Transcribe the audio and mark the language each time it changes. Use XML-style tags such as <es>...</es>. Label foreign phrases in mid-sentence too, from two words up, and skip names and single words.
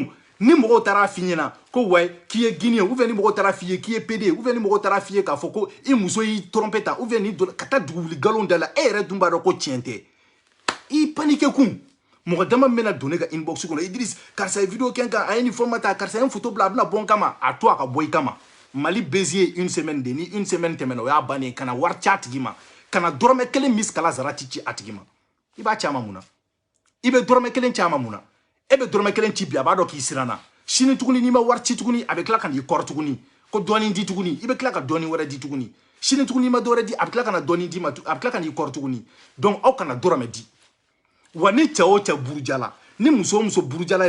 <bm>Donc, ni mɔgɔw taara f'i ɲɛna ko ouais k'i ye Guinéen</bm> <fr>ou bien</fr> <bm>ni mɔgɔw taara f'i ye k'i ye PD</bm> <fr>ou bien</fr> <bm>ni mɔgɔw taara f'i ye k'a fɔ ko i muso y'i tromper tan</bm> <fr>ou bien</fr> <bm>ni ka taa dugukoli galon da la e yɛrɛ dun b'a dɔn ko tiɲɛ tɛ i paniqué kun mɔgɔ dama bɛna don ne ka inbox kɔnɔ Idriss karisa ye vidéo kɛ n kan a ye nin fɔ ma ta karisa ye n photo bila a bɛna bɔ n kama a to a ka bɔ i kama Mali</bm> <fr>baiser une semaine</fr> <bm>de ni</bm> <fr>une semaine</fr> <bm>tɛmɛna o y'a bannen kana wari ci a tigi ma kana dɔrɔmɛ kelen miskala zarati ci a tigi ma i b'a ci a ma mun na i bɛ dɔrɔmɛ kelen ci a ma mun na e bɛ dɔrɔmɛ kelen ci bi a b'a dɔn k'i siranna sini tuguni n'i ma wari ci tuguni a bɛ tila ka n'i kɔrɔ tuguni ko dɔɔni di tuguni i bɛ tila ka dɔɔni wɛrɛ di tuguni sini tuguni n'i ma dɔwɛrɛ di a bɛ tila ka na dɔɔni di ma a bɛ tila ka n'i kɔrɔ tuguni donc aw kana dɔrɔmɛ di wa ni cɛ o cɛ burujala ni muso o muso burujala</bm>